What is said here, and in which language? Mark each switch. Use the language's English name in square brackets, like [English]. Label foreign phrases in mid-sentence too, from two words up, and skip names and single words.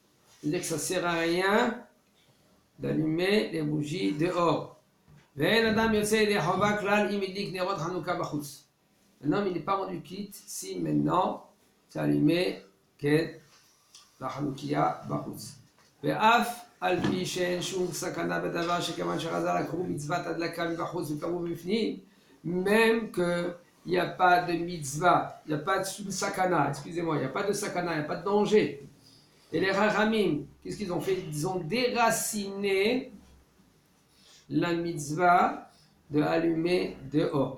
[French] C'est-à-dire que ça ne sert à rien d'allumer les bougies dehors. Un homme, il n'est pas rendu quitte si maintenant c'est allumé la [Hebrew] חנוכייה בחוץ. ואף על פי שאין שום סכנה בדבר שכיוון שחז"ל לקחו מצוות הדלקה מבחוץ וקראו בפנים, [French] même qu'il n'y a pas de mitzvah, il n'y a pas de sakana, excusez-moi, il n'y a pas de sakana, il n'y a pas de danger. Et les Rachamim, qu'est-ce qu'ils ont fait? Ils ont déraciné la mitzvah de allumer dehors.